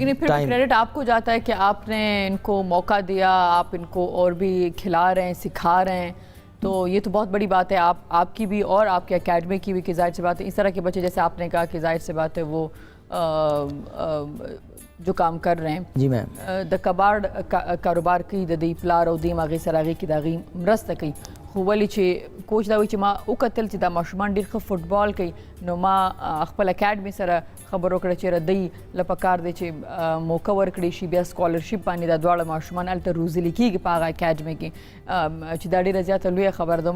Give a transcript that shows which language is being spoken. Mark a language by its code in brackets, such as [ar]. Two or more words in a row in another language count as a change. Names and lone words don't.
[ur] لیکن پھر کریڈٹ آپ کو جاتا ہے کہ آپ نے ان کو موقع دیا، آپ ان کو اور بھی کھلا رہے ہیں، سکھا رہے ہیں، تو یہ تو بہت بڑی بات ہے آپ کی بھی اور آپ کے اکیڈمی کی بھی. کہ ظاہر سی بات ہے اس طرح کے بچے جیسے آپ نے کہا کہ ظاہر سی بات ہے وہ جو کام کر رہے ہیں. جی میم [ps] د کباړ کاروبار کوي د دې پلار او د هغې سره هغې کې د هغې مرسته کوي، خو ولې چې کوچ دا وایي چې ما وکتل چې دا ماشومان ډېر ښه فوټبال کوي، نو ما خپل اکیډمي سره خبر وکړه چې دوی له پکار دی چې موقع ورکړی شي، بیا سکالرشپ باندې دا دواړه ماشومان هلته روزلي کېږي په هغه اکیډمي کې، چې دا ډېره زیاته لویه خبره ده.